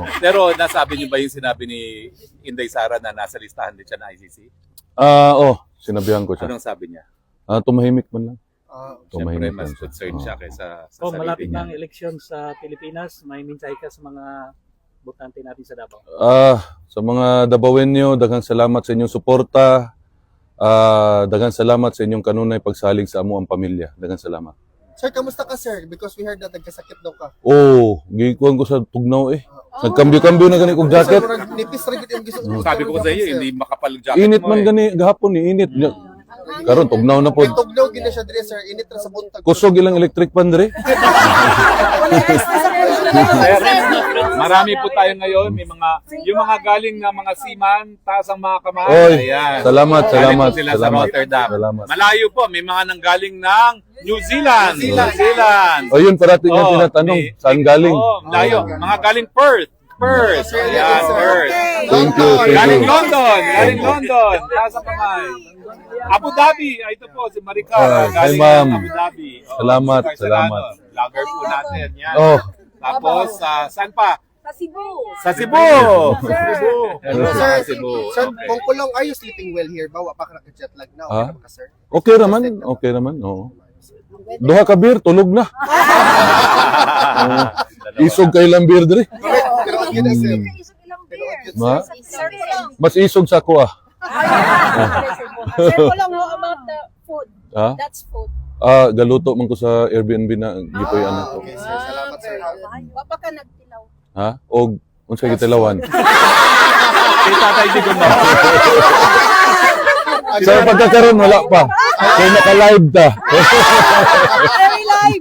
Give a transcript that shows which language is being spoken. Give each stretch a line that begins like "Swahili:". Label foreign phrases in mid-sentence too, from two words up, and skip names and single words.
Filipino: Pero nasabi niyo ba yung sinabi ni Inday Sara na nasa listahan din siya ng ICC? Sinabihan ko siya. Anong sabi niya? Tumahimik man lang. Siyempre, Tumahimik mas lang siya. concerned siya kaysa sa Oh, sarili malapit niya. na ang eleksyon sa Pilipinas. May mensahe ka sa mga botante natin sa Davao.
Cebuano: Sa mga Dabawenyo, daghang salamat sa inyong suporta. Daghang salamat sa inyong kanunay pagsalig sa amo ang pamilya. Daghang salamat. Sir, kamusta ka, sir?
English: Because we heard that
Cebuano: nagkasakit daw ka. Oh, gikuan ko sa tugnaw eh. Nagkambyo-kambyo na gani kong jacket.
Filipino: Sir, nipis rin yung gisuot. Sabi ko sa iyo, hindi makapal yung jacket
Cebuano: Init mo man gani gahapon ni init. Karon tugnaw na po. May tugnaw gina siya dire, sir. Init ra sa buntag. Kusog ilang electric pan dire.
Filipino: Marami po tayo ngayon, may yung mga galing na mga seaman, taas ang mga kamay. Oy, Ayan. salamat, Galing salamat. po sila sa Salamat. Rotterdam. Salamat. Malayo po, may mga nanggaling ng New Zealand. New Zealand. O yun, parating nga Oh, tinatanong, may- saan galing?
Cebuano: Oh, layo. Mga galing Perth. Perth. Ayan, Perth.
English: Thank you, thank
Filipino: Galing
English: you.
Filipino: London. Galing London. Taas ang kamay. Abu Dhabi. Ito po, si Maricar.
English: Hi,
Filipino: Galing ma'am. Abu Dhabi. Salamat, Maricar salamat. Serrano. Vlogger po natin. Yan. Oh, Tapos, saan pa? Sa Cebu. Sa Cebu! Cebu! Sir, Sa Cebu. sir, Okay. kung kulong,
English: are you sleeping well here?
Cebuano: Bawa pa ka naka-jet lag na. Okay Ah? na ba ka, sir? okay naman, okay naman. Oo. Duha ka beer, tulog na. Isog kay lang beer dire. Pero ang gina, sir. Isog ilang beer. Ma? Sir Kulong. Mas isog sa ako ah. Sir Kulong,
English: how about the food? Ha? That's food.
Cebuano: Galuto man ko sa Airbnb na gipoy ano ko. Okay, sir. Salamat, sir. Wapa ka nagtilaw. Ha? Og unsay gitilawan? Si Tatay Digong na.
Filipino: Sa pagkakaroon wala pa. Kaya naka-live ta.
English: Very live.